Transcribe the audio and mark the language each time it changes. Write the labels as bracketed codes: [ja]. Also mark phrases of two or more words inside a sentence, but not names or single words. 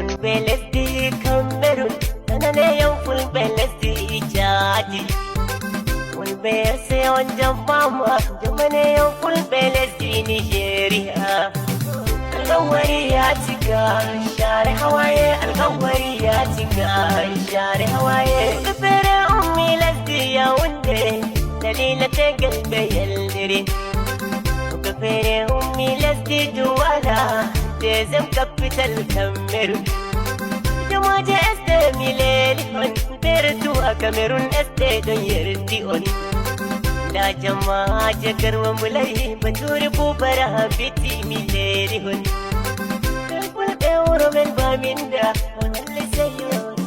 [ff] Fulɓe lesdi Cameroon, nananeyan Fulɓe lesdi Chadi. Fulɓe seyon jammama, jamanayan Fulɓe lesdi Nigeria. [ha] Alkawari ya cika, share hawaye, alkawari ya cika, share hawaye. [ff] Fere ummi lesdi Yaounde, dalila tegal ɓe yaldiri. Fere ummi lesdi Douala, [fr] deuxième capitale [ff] Cameroon. Jamaje S D Mileli on, fere tuwa Cameroon S D don yerdi on. Da jamaje garwa mulai, baturi bubara biti Mileli on. Fulɓe wuro men baminda, walle seyo.